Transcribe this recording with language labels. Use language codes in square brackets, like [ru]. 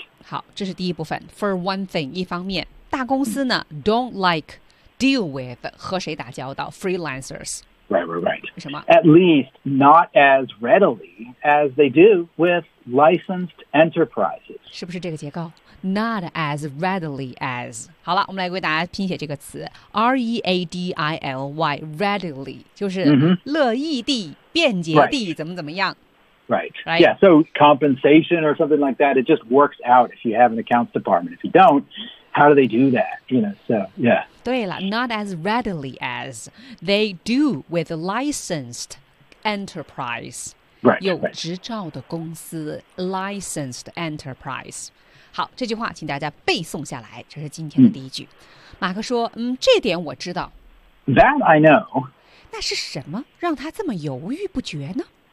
[zh] 好，这是第一部分。For one thing, 一方面，大公司呢 [en] don't like deal with [zh] 和谁打交道 freelancers [en] Right, right, right. At least not as readily as they do with licensed enterprises. [zh] 是不是这个结构? [en] Not as readily as. [zh] 好了，我们来为大家拼写这个词。 R-E-A-D-I-L-Y, readily, 就是乐意地、便捷地、 [en] right. [zh] 怎么怎么样。 [en] Right. Yeah, so compensation or something like that, it just works out if you have an accounts department. If you don't,How do they do that? You know, so, yeah. [zh] 对了 [en] not as readily as they do with licensed enterprise. Right. [zh] 有执照的公司 licensed enterprise. 好，这句话请大家背诵下来，这是今天的第一句。马克说，这点我知道。 [en] That I know. [zh] 那是什么让他这么犹豫不决呢？